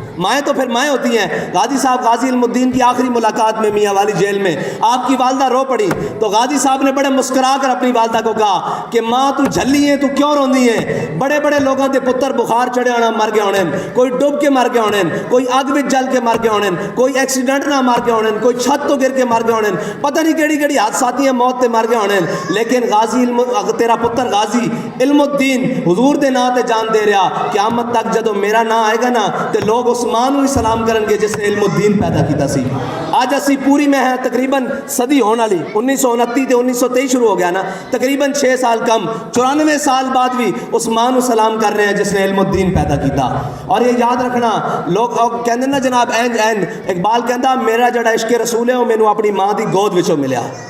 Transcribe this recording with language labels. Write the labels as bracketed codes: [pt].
[ur] مائیں تو پھر مائیں ہوتی ہیں. غازی صاحب غازی علم الدین کی آخری ملاقات میں میاں والی جیل میں آپ کی والدہ رو پڑی تو غازی صاحب نے بڑے مسکرا کر اپنی والدہ کو کہا کہ [pa] ماں تو جھلی ہے، تو کیوں روندی ہے؟ بڑے بڑے لوگوں کے پتر بخار چڑھے ہونا مر گئے ہونے، کوئی ڈوب کے مر گئے ہونے، کوئی اگ میں جل کے مر گئے ہونے، کوئی ایکسیڈنٹ نہ مر گئے ہونے، کوئی چھت تو گر کے مر گئے ہونے، پتہ نہیں کیڑی کیڑی حادثاتیاں موت تے مر گئے ہونے. لیکن غازی تیرا پتر غازی علم الدین حضور دے نا تے جان دے رہا. قیامت تک جدو میرا نا آئے گا نا تے لوگ اس ماں نو ہی سلام کرن گے جس نے علم الدین پیدا کیتا سی. [ur] آج اسی پوری میں ہے تقریباً صدی ہونے والی، 1929 تے 1923 شروع ہو گیا نا، تقریباً 6 سال کم، 94 سال بعد بھی اس ماں نو سلام کر رہے ہیں [pa] جس نے علم الدین پیدا کیتا. [ur] اور یہ یاد رکھنا [pa] لوگ کہندے نا جناب این اقبال کہندا میرا جڑا عشق رسول ہے وہ مینوں اپنی ماں دی گود وچوں ملیا.